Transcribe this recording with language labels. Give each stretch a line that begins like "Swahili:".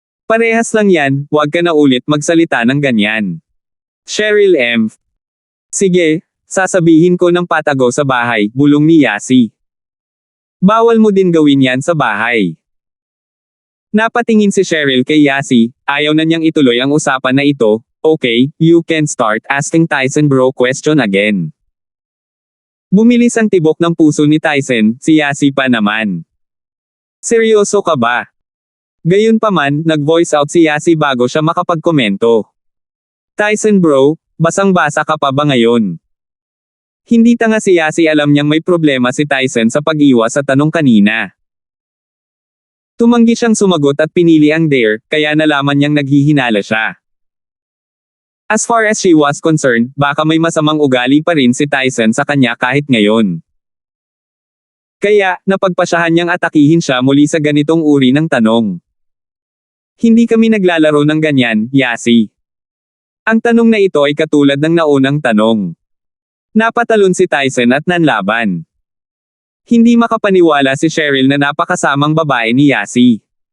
Filipino: Parehas lang yan, huwag ka na ulit magsalita ng ganyan. Cheryl M. Sige, sasabihin ko ng patago sa bahay, bulong ni Yasi. Bawal mo din gawin yan sa bahay. Napatingin si Cheryl kay Yasi, ayaw na niyang ituloy ang usapan na ito.
English: Okay, you can start asking Tyson bro question again.
Filipino: Bumilis ang tibok ng puso ni Tyson, si Yasi pa naman. Seryoso ka ba? Gayunpaman, nag-voice out si Yasi bago siya makapagkomento. Tyson bro, basang-basa ka pa ba ngayon? Hindi tanga si Yasi, alam niyang may problema si Tyson sa pag-iwas sa tanong kanina. Tumanggi siyang sumagot at pinili ang dare, kaya nalaman niyang naghihinala siya.
English: As far as she was concerned,
Filipino: baka may masamang ugali pa rin si Tyson sa kanya kahit ngayon. Kaya, napagpasyahan niyang atakihin siya muli sa ganitong uri ng tanong. Hindi kami naglalaro ng ganyan, Yasi. Ang tanong na ito ay katulad ng naunang tanong. Napatalon si Tyson at nanlaban. Hindi makapaniwala si Cheryl na napakasamang babae ni Yasi.